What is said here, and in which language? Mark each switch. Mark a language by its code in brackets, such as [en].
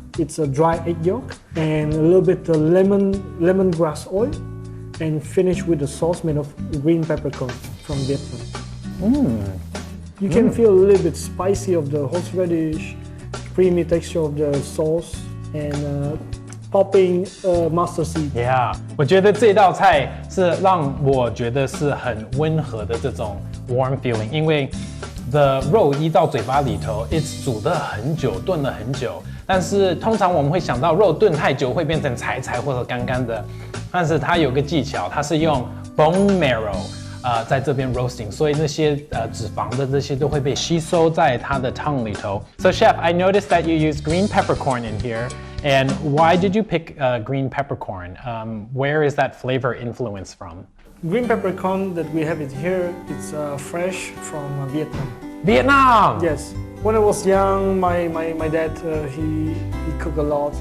[en] It's a dry egg yolk, and a little bit of lemongrass oil, and finish with a sauce made of green peppercorn from Vietnam. You can feel a little bit spicy of the horseradish, creamy texture of the sauce, and popping mustard seed. [zh] Yeah， 我觉得这道菜是让我觉得是很温和的这种 [en] warm feeling， [zh] 因为 the 肉一到嘴巴里头 ，it's 煮了很久，炖了很久。但是通常我们会想到肉炖太久会变成柴柴或者干干的，但是它有个技巧，它是用 bone marrow 在这边 roasting， 所以那些脂肪的这些都会被吸收在它的 tongue 里头。 [en] So chef, I noticed that you use green peppercorn in here, and why did you pick green peppercorn? Where is that flavor influence from? Green peppercorn that we have it here, it's fresh from Vietnam. Vietnam. Yes. When I was young, my dad he cooked a lot.